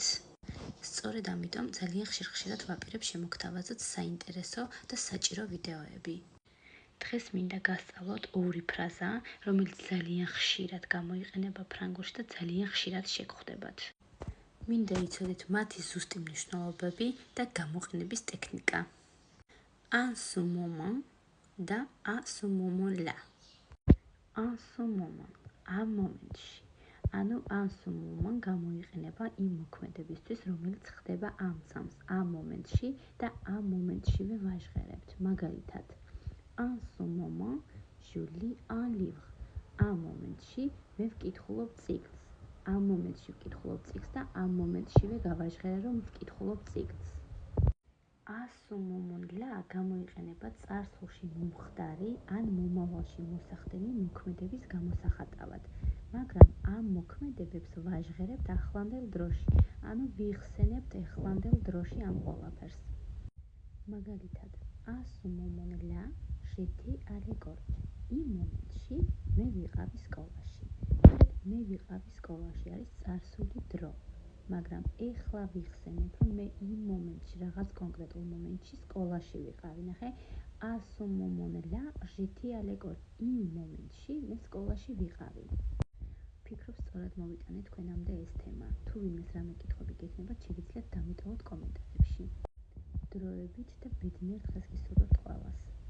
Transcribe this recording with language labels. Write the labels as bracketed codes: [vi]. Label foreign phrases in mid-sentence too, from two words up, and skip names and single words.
[ka] სწორედ ამიტომ ძალიან ხშირად ვაპირებ შემოგთავაზოთ საინტერესო და საჭირო ვიდეოები. დღეს მინდა გასწავლოთ ორი ფრაზა, რომელიც ძალიან ხშირად გამოიყენება ფრანგულში და ძალიან ხშირად შეგხვდებათ. მინდა იცოდეთ მათი ზუსტი მნიშვნელობები და გამოყენების ტექნიკა. [fr] En ce moment და à ce moment-là. En ce moment, [ka] ამ მომენტში. ანუ [fr] en ce moment [ka] გამოიყენება იმ მოქმედებისთვის, რომელიც ხდება ამ წამს, ამ მომენტში და ამ მომენტშივე ვაჟღერებთ. მაგალითად, [fr] en ce moment, je lis un livre. [ka] ამ მომენტში მე ვკითხულობ ციკლს. ამ მომენტში ვკითხულობ ციკლს და ამ მომენტშივე გავაჟღერე, რომ ვკითხულობ ციკლს. [fr] À ce moment-là [ka] გამოიყენება წარსულში მომხდარი ან მომავალში მოსახდენი მოქმედების გამოსახატავად, მაგრამ ამ მოქმედებებს ვაჟღერებთ ახლანდელ დროში, ანუ ვიხსენებთ ახლანდელ დროში ამ ყველაფერს. მაგალითად, [fr] à ce moment-là, j'étais à l'école. [ka] იმ მომენტში მე ვიყავი სკოლაში. მე ვიყავი სკოლაში არის წარსული დრო. მაგრამ ეხლა ვიხსენებ, რომ მე იმ მომენტში, რაღაც კონკრეტულ მომენტში სკოლაში ვიყავი. ნახე, [fr] à ce moment-là, j'étais à l'école. [ka] იმ მომენტში მე სკოლაში ვიყავი. ვფიქრობ, სწორად მოვიტანეთ თქვენამდე ეს თემა. თუ ვინმეს რამე კითხვები გექნებათ, შეგიძლიათ დამიტოვოთ კომენტარებში. დროებით და ბედნიერ დღეს გისურვებთ ყველას.